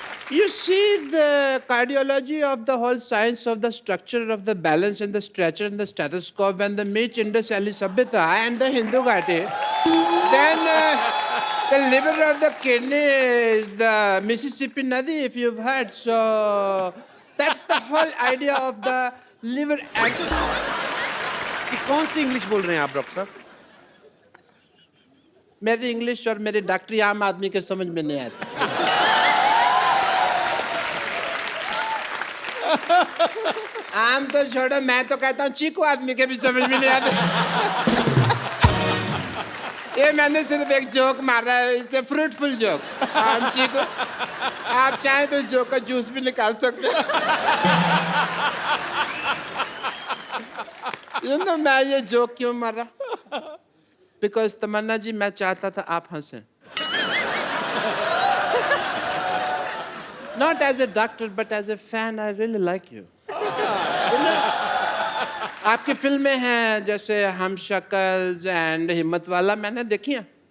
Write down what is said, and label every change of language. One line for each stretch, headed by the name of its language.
English: You see, the cardiology of the whole science of the structure of the balance and the stretcher and the stethoscope and the Meech Indus Valley Sabhyata and the Hindu Ghati. Then the liver of the kidney is the Mississippi Nadi, if you've heard. So that's the whole idea of the liver.
Hindi: कौन सी English बोल रहे हैं आप doctor साहब? मेरी English और मेरी डॉक्टरी आम आदमी के समझ में नहीं आती. आम तो छोड़ो, मैं तो कहता हूँ चीकू आदमी के भी समझ में नहीं आते. ये मैंने सिर्फ एक जोक मारा है. इससे फ्रूटफुल जोक. आम चीकू. आप चाहें तो इस जोक का जूस भी निकाल सकते हैं.
English: You know,
Hindi: मैं ये जोक क्यों मारा? बिकॉज तमन्ना जी मैं चाहता था आप हंसें.
English: Not as a doctor, but as a fan, I really like you.
Hindi: आपकी फिल्में हैं जैसे हम शक्ल एंड हिम्मत वाला, मैंने देखी है.